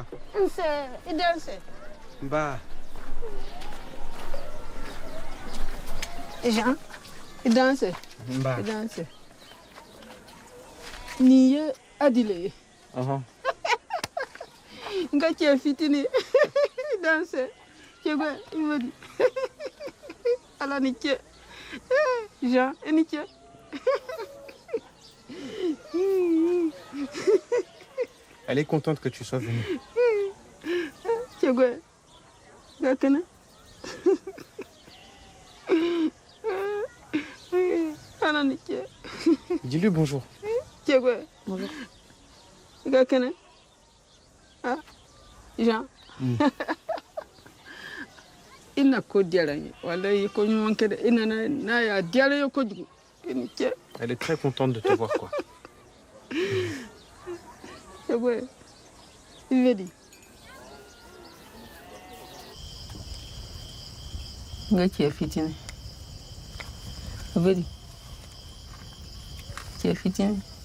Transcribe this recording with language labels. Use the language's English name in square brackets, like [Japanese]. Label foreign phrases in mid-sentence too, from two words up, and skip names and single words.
[French] Il danse. Bah. Jean, il danse. Bah. Il danse. [Bambara] Niye adile. Nga cɛ fitini. [French] Il danse. Cɛkɛ, il me dit. [Bambara] Ala ni cɛ. Jean, i ni cɛ. [French] Elle est contente que tu sois venue. [Bambara] Cɛkɛ, nga kɛnɛ. Ala ni cɛ. [French] Dis-lui bonjour. [Bambara] Cɛkɛ. Bonjour. Nga kɛnɛ. Ah, Jean. Ina ko diyara n ye. Walayi ko ɲuman kɛ dɛ. I nana n'a y'a diyara n ye kojugu. I ni cɛ. [French] Elle est très contente de te voir, quoi. [Bambara] Cɛkɛ, i bɛ di. Nga cɛ fitini. I bɛ di. Cɛ fitini.